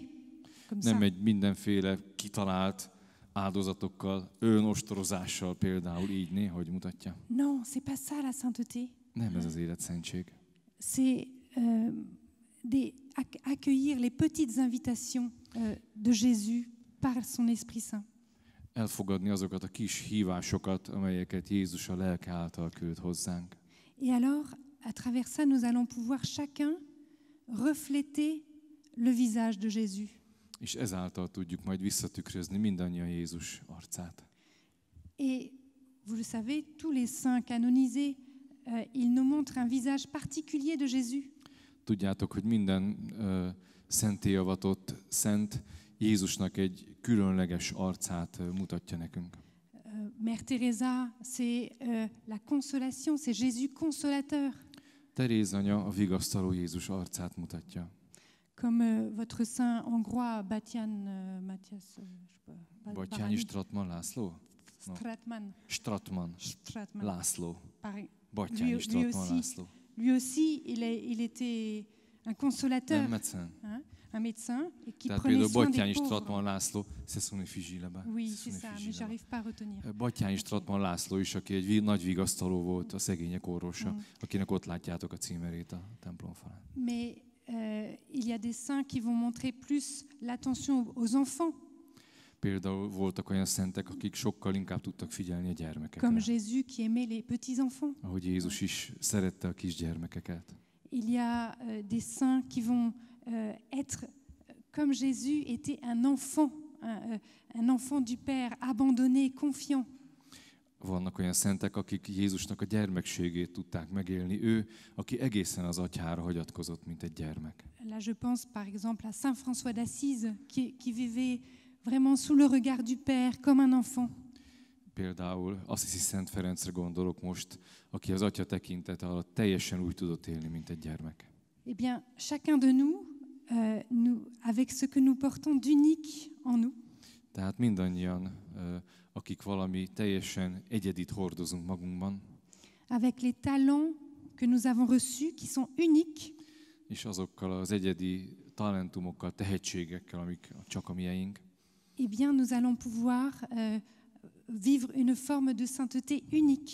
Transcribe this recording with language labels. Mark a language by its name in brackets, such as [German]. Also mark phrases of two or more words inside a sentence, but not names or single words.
[Hungarian] Nem egy mindenféle kitalált áldozatokkal, önostorozással például így néhogy mutatja. [French] Non, c'est pas ça la sainteté. [Hungarian] Nem ez az életszentség. [French] C'est accueillir les petites invitations de Jésus par son Esprit Saint. [Hungarian] Elfogadni azokat a kis hívásokat, amelyeket Jézus a lelke által küld hozzánk. [French] Et alors, à travers ça, nous allons pouvoir chacun refléter le visage de Jésus. [Hungarian] És ezáltal tudjuk majd visszatükrözni mindannyian Jézus arcát. [French] Et vous le savez, tous les saints canonisés, ils nous montrent un visage particulier de Jésus. [Hungarian] Tudjátok, hogy minden szentélyavatott szent Jézusnak egy különleges arcát mutatja nekünk. [French] Mère Teresa, c'est la consolation, c'est Jésus consolateur. [Hungarian] Teréz anya a vigasztaló Jézus arcát mutatja. [French] Comme votre saint hongrois Batyán Matthias, [Hungarian] Batyányi Stratman László? Stratman László. Batyányi Stratman László. [French] Lui aussi, il était un consolateur, un médecin qui prenait soin des pauvres. Stratman László, c'est son effigie là-bas. Oui, c'est ça, mais j'arrive pas à retenir. [Hungarian] Batyányi Stratman László is, aki egy nagy vigasztaló volt, a szegények orvosa, akinek ott látjátok a címerét a templom falán. [French] Mais il y a des saints qui vont montrer plus l'attention aux enfants. [Hungarian] Például voltak olyan szentek, akik sokkal inkább tudtak figyelni a [French] Comme [Hungarian] gyermekekre. [French] Jésus qui aimait les petits-enfants. [Hungarian] Ahogy Jézus is szerette a kisgyermekeket. [French] Il y a des saints qui vont être comme Jésus était un enfant, un enfant du Père, abandonné, confiant. [Hungarian] Vannak olyan szentek, akik Jézusnak a gyermekségét tudták megélni. Ő, aki egészen az atyára hagyatkozott, mint egy gyermek. [French] Là, je pense par exemple à Saint François d'Assise, qui vivait vraiment sous le regard du Père, comme un enfant. [Hungarian] Például Assisi Szent Ferencre gondolok most, aki az atya tekintete alatt teljesen úgy tudott élni, mint egy gyermek. [French] Eh bien, chacun de nous, avec ce que nous portons d'unique en nous, [Hungarian] Tehát mindannyian, akik valami teljesen egyedit hordozunk magunkban, [French] avec les talents que nous avons reçus, qui sont uniques, [Hungarian] és azokkal az egyedi talentumokkal, tehetségekkel, amik csak a mieink, [French] eh bien, nous allons pouvoir vivre une forme de sainteté unique.